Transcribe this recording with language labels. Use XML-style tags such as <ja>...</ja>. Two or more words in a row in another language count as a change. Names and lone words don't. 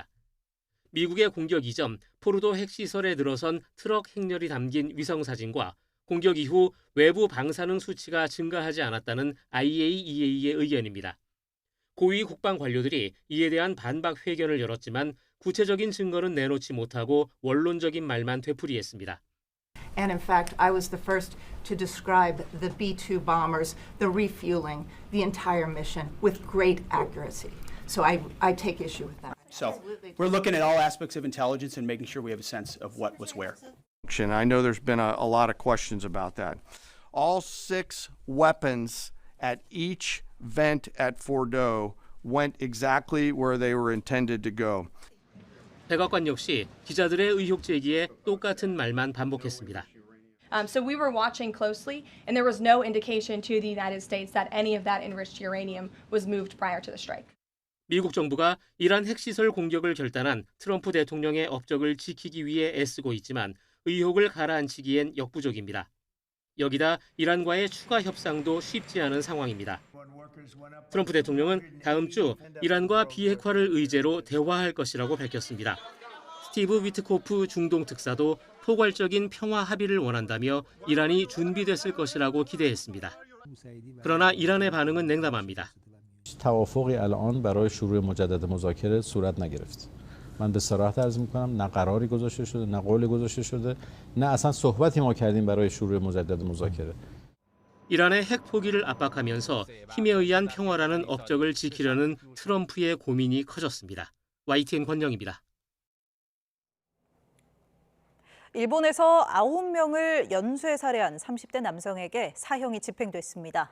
<ko>미국의 공격 이전 포르도 핵시설에 들어선 트럭 행렬이 담긴 위성사진과 공격 이후 외부 방사능 수치가 증가하지 않았다는 IAEA의 의견입니다. 고위 국방 관료들이 이에 대한 반박 회견을 열었지만 구체적인 증거는 내놓지 못하고 원론적인 말만 되풀이했습니다.</ko> <en>And in fact, I was the first to describe the B-2 bombers, the refueling, the entire mission with great accuracy. So I take issue with that. So we're looking at all aspects of intelligence and making sure we have a sense of what was where. I know there's been a lot of questions about that. All 6 weapons at each vent at Fordo went exactly where they were intended to go.</en> <ko>백악관 역시 기자들의 의혹 제기에 똑같은 말만 반복했습니다.</ko> <en>So we were watching closely, and there was no indication to the United States that any of that enriched uranium was moved prior to the strike.</en> <ko>미국 정부가 이란 핵시설 공격을 결단한 트럼프 대통령의 업적을 지키기 위해 애쓰고 있지만 의혹을 가라앉히기엔 역부족입니다. 여기다 이란과의 추가 협상도 쉽지 않은 상황입니다. 트럼프 대통령은 다음 주 이란과 비핵화를 의제로 대화할 것이라고 밝혔습니다. 스티브 위트코프 중동 특사도 포괄적인 평화 합의를 원한다며 이란이 준비됐을 것이라고 기대했습니다. 그러나 이란의 반응은 냉담합니다.</ko> <fa>توافقی الان برای شروع مجدد مذاکره صورت نگرفت. من به صراحت عرض می‌کنم نه قراری گذاشته شده نه قولی گذاشته شده نه اصلا صحبتی ما کردیم برای شروع مجدد مذاکره.</fa> <ko>이란의 핵 포기를 압박하면서 힘에 의한 평화라는 업적을 지키려는 트럼프의 고민이 커졌습니다. YTN 권영입니다. 일본에서 9명을 연쇄 살해한 30대 남성에게 사형이 집행됐습니다.</ko>